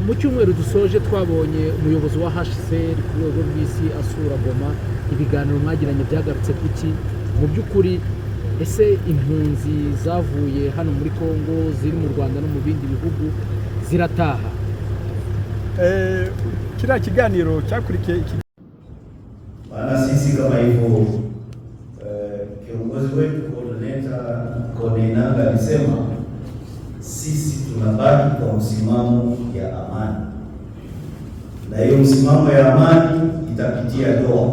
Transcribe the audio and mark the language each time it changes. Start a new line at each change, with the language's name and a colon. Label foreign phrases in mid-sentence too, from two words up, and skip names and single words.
Kinyarwanda: Mu cyumweru dusoje twabonye umuyobozi wa HCR ku rwego rw'isi asura Goma. Ibiganiro mwagiranye byagarutse kuki mu by'ukuri? Ese impunzi zavuye hano muri Kongo ziri mu Rwanda no mu bindi bihugu zirataha? Kila kiganiro cyakurikiye
Swahili: Maana sisi kama hivyo kiongozi wetu Koordinata alisema sisi tunabaki kwa msimamo ya amani, na hiyo msimamo ya amani itapitia Doha.